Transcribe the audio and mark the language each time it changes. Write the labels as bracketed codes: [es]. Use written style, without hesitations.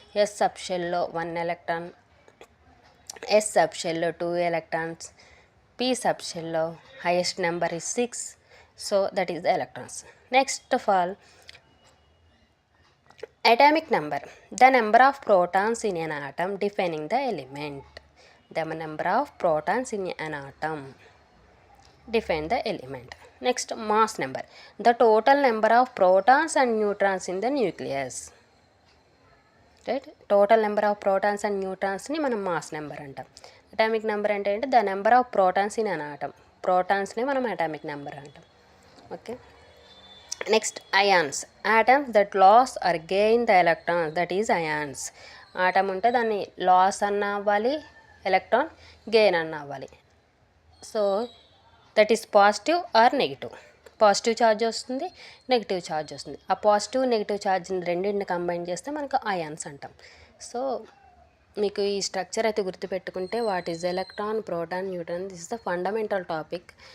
[te] Yes sub షెల్లో 1 electron, yes sub షెల్లో 2 electrons, P sub షెల్లో [en] Highest number is 6. So that is the electrons. Next of all, atomic number, the number of protons in an atom defining the element. The number of protons in an atom define the element. Next, mass number, the total number of protons and neutrons in the nucleus, right. Total number of protons and neutrons [te] ni manam [en] mass number [te] antam. [en] Atomic number [te] ante enti [en] the number of protons in an atom. [te] Protons ni manam atomic number antam. [en] Okay, next ions, atoms that loss or gain the electrons, that is ions. [te] Atom ఉంటే దాన్ని loss అన్న అవ్వాలి, electron gain అన్న అవ్వాలి. [en] So that is positive or negative. [te] Positive charge వస్తుంది, negative charge వస్తుంది. ఆ positive negative ఛార్జ్ని రెండింటిని కంబైన్ చేస్తే మనకు అయాన్స్ అంటాం. సో మీకు ఈ స్ట్రక్చర్ అయితే గుర్తుపెట్టుకుంటే what is electron, proton, neutron, [en] This is the fundamental topic.